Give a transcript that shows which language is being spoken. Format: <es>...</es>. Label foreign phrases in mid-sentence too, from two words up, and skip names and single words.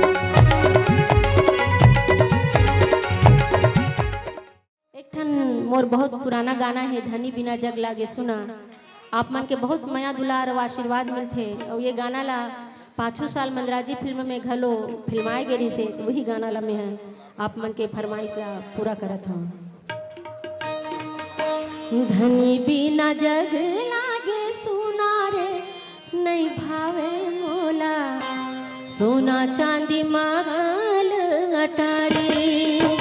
<hne>एक ठन मोर बहुत पुराना गाना है, धनी बिना जग लागे सुना। आप मन के बहुत माया दुलार और आशीर्वाद मिलते और ये गाना ला 5 साल मंदराजी फिल्म में घलो फिल्माए गए से, तो वही गाना ला मैं आप मन के फरमाइश ला पूरा करत हूँ। धनी बिना जग लागे सुना रे, नहीं भावे मोला सोना चांदी मांगल अटारी।</hne>